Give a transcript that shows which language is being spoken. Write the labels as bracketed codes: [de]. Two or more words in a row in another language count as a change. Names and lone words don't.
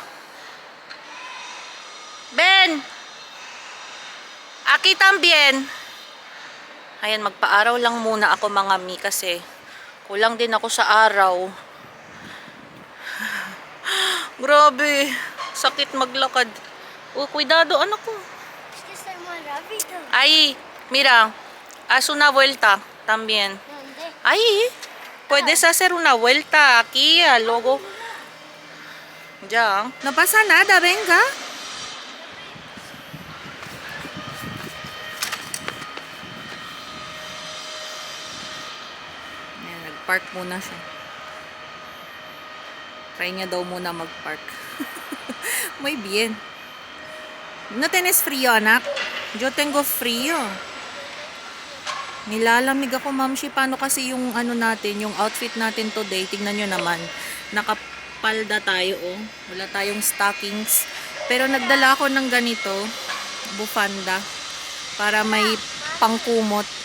[es] Ben! Aki tambien! [tl] Ayan, magpa-araw lang muna ako mga mi kasi kulang din ako sa araw. Grabe. Sakit maglakad. Oh, cuidado, anak ko. Ay, [es] mira. Haz una vuelta también. Ay, puedes hacer una vuelta aquí, luego. Ya. No pasa nada, venga. [tl] Nag-park muna siya. Try niya daw muna mag-park. [es] Muy bien. ¿No tienes frío, anak? Yo tengo frío. [tl] Nilalamig ako, mamshi. Paano kasi yung natin, yung outfit natin today? Tingnan nyo naman. Nakapalda tayo, oh. Wala tayong stockings. Pero nagdala ako ng ganito, bufanda, para may pangkumot.